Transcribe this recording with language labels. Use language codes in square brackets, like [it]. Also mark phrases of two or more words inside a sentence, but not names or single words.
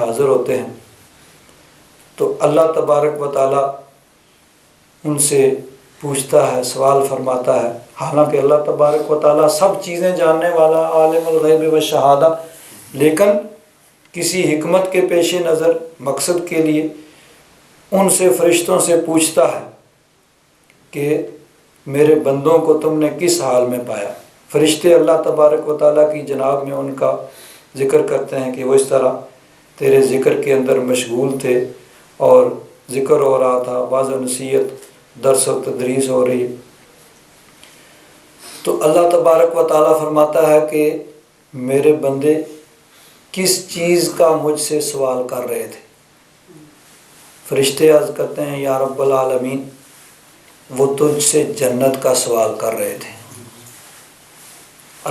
[ur] حاضر ہوتے ہیں، تو اللہ تبارک و تعالیٰ ان سے پوچھتا ہے، سوال فرماتا ہے، حالانکہ اللہ تبارک و تعالیٰ سب چیزیں جاننے والا، [ar] عالم الغیب و شہادہ، [ur] لیکن کسی حکمت کے پیش نظر مقصد کے لیے ان سے فرشتوں سے پوچھتا ہے کہ میرے بندوں کو تم نے کس حال میں پایا۔ فرشتے اللہ تبارک و تعالیٰ کی جناب میں ان کا ذکر کرتے ہیں کہ وہ اس طرح تیرے ذکر کے اندر مشغول تھے اور ذکر ہو رہا تھا، واعظ و نصیحت، درس و تدریس ہو رہی۔ تو اللہ تبارک و تعالیٰ فرماتا ہے کہ میرے بندے کس چیز کا مجھ سے سوال کر رہے تھے؟ فرشتے عرض کرتے ہیں [ar] یا رب العالمین، [ur] وہ تجھ سے جنت کا سوال کر رہے تھے۔